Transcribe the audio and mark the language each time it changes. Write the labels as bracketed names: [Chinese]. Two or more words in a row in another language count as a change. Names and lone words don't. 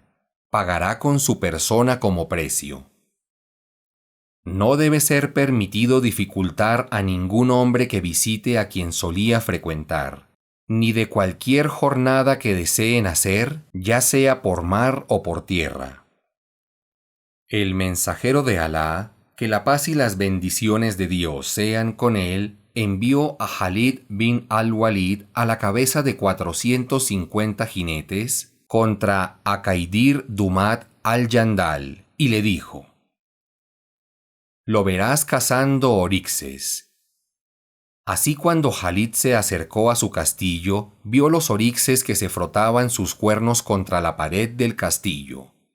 [Spanish] Pagará con su persona como precio. No debe ser permitido dificultar a ningún hombre que visite a quien solía frecuentar, ni de cualquier jornada que deseen hacer, ya sea por mar o por tierra. El mensajero de Alá, que la paz y las bendiciones de Dios sean con él, envió a Khalid bin al-Walid a la cabeza de 450 jinetes contra Akaidir Dumat al-Jandal, y le dijo: Lo verás cazando orixes. Así cuando Khalid se acercó a su castillo, vio los orixes que se frotaban sus cuernos contra la pared del castillo.